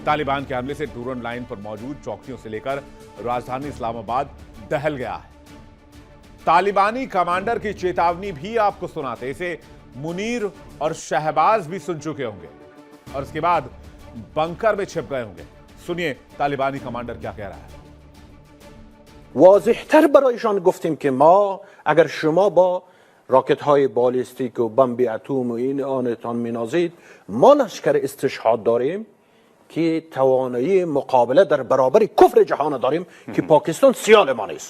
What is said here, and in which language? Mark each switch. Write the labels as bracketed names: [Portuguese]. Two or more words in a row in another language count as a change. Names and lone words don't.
[Hindi] तालिबान के हमले से डूरंड लाइन पर मौजूद चौकियों से लेकर राजधानी इस्लामाबाद दहल गया है। तालिबानी कमांडर की चेतावनी भी आपको सुनाते। इसे मुनीर और शहबाज भी सुन चुके होंगे और उसके बाद बंकर में छिप गए होंगे। सुनिए तालिबानी कमांडर क्या कह रहा है। [Persian] واضح‌تر برایشان گفتیم که ما اگر شما با راکت‌های بالیستیک و بمب اتم و این آنتان می‌نازید، ما لشکر استشهاد داریم که توانایی مقابله در برابر کفر جهان داریم که پاکستان سیال ما نیست.